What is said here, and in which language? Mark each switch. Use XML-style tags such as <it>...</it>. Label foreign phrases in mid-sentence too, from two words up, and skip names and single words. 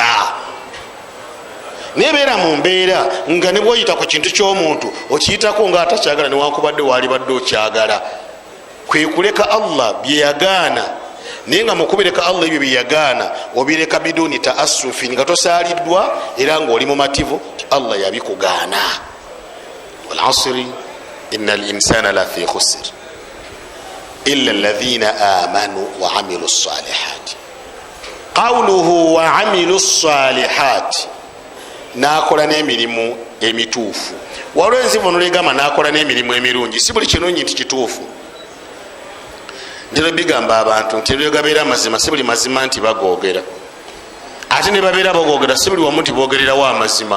<lg>nebeera mu mbeera nga ne bwoyita ku kintu ky'omuntu okiyitako nga atakyagala newankubadde waali badde okyagala. kwe kuleka Allah byeyagaana, naye nga mukubireka Allah ebyo byeyagaana obireka</lg> <ar>بدون تأسف,</ar> <lg>nga tosaaliddwa era ngaoli mumativu Allah yabikugaana.</lg> <ar>والعصر إن الإنسان لفي خسر إلا الذين آمنوا وعملوا الصالحات. قوله وعملوا الصالحات,</ar> <lg>nakola n'emirimu emituufu. waliwo enzivu nolegamba nakola n'emirimu emirungi, si buli kirungi nti kituufu. njira bigamba abantu nti ebyo gabeera amazima si buli mazima nti bagoogera, ate ne babeera bagoogera si buli wamu nti boogererawo amazima.</lg>